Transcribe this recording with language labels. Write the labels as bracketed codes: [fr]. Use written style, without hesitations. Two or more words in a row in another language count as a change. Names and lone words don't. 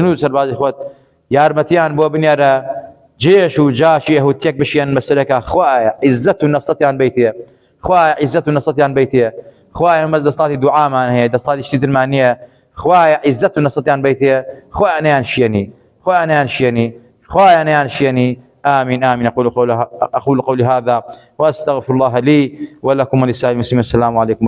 [ckb] جنوب سەربازی خۆت یارمەتیان بۆ بنێرە جێش و جاشی یەهود تێک بشێن بەسەرەکە خوایە عیزەت و نەسەتیان بیتێ خوایە عیزەت و نەسەتیان بیتێ خوایە ئەمەش دەستاتی دوعامان هەیە دەستاتی شتی ترمان نییە خوایە عیزەت و نەسەتیان بیتێ خوایە نەیان شیێنی خوایە نەیان شیێنی خوایە نەیان شیێنی [ar] آمين آمين أقول قولي هذا وأستغفر الله لي ولكم ولسائر المسلمين السلام عليكم